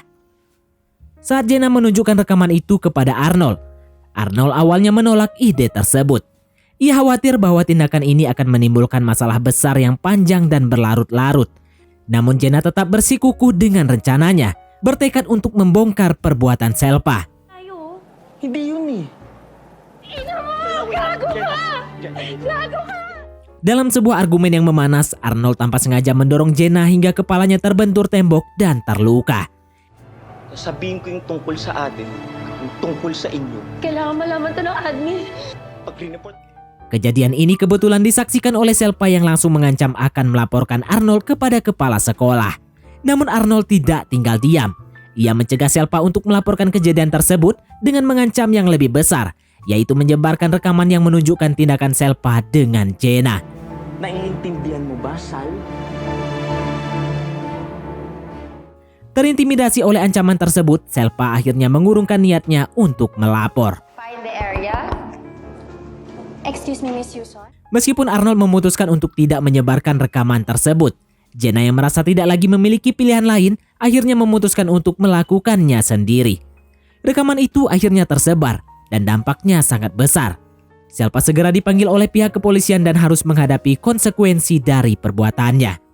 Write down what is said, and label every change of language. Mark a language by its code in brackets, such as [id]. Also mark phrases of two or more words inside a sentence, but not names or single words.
[id] Saat Jenna menunjukkan rekaman itu kepada Arnold, Arnold awalnya menolak ide tersebut. Ia khawatir bahwa tindakan ini akan menimbulkan masalah besar yang panjang dan berlarut-larut. Namun Jenna tetap bersikukuh dengan rencananya, bertekad untuk membongkar perbuatan Selpa. [tl] Tayo. Hindi yun eh. Ina mo! Gago ka! Gago ka! [id] Dalam sebuah argumen yang memanas, Arnold tanpa sengaja mendorong Jenna hingga kepalanya terbentur tembok dan terluka. [tl] Sasabihin ko yung tungkol sa atin at yung tungkol sa inyo. Kailangan malaman to ng admin. Pag report [id] Kejadian ini kebetulan disaksikan oleh Selpa yang langsung mengancam akan melaporkan Arnold kepada kepala sekolah. Namun Arnold tidak tinggal diam. Ia mencegah Selpa untuk melaporkan kejadian tersebut dengan mengancam yang lebih besar, yaitu menyebarkan rekaman yang menunjukkan tindakan Selpa dengan Jenna. [tl] naiintindihan mo ba, Sal? [id] Terintimidasi oleh ancaman tersebut, Selpa akhirnya mengurungkan niatnya untuk melapor. [en] find the area. Excuse me, Miss Yuson. [id] Meskipun Arnold memutuskan untuk tidak menyebarkan rekaman tersebut, Jenna yang merasa tidak lagi memiliki pilihan lain akhirnya memutuskan untuk melakukannya sendiri. Rekaman itu akhirnya tersebar dan dampaknya sangat besar. Selpa segera dipanggil oleh pihak kepolisian dan harus menghadapi konsekuensi dari perbuatannya.